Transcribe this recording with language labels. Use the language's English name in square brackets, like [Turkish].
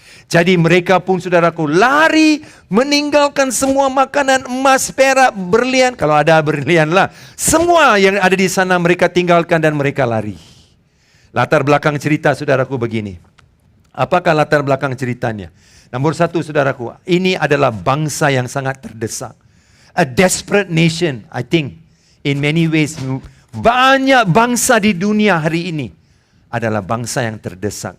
[Indonesian] Jadi mereka pun, saudaraku, lari meninggalkan semua makanan, emas, perak, berlian, kalau ada berlian lah, semua yang ada di sana mereka tinggalkan dan mereka lari. Latar belakang cerita, saudaraku, begini. Apakah latar belakang ceritanya? Nomor 1, saudaraku, ini adalah bangsa yang sangat terdesak. [English] A desperate nation, I think, in many ways. [Indonesian] Banyak bangsa di dunia hari ini adalah bangsa yang terdesak.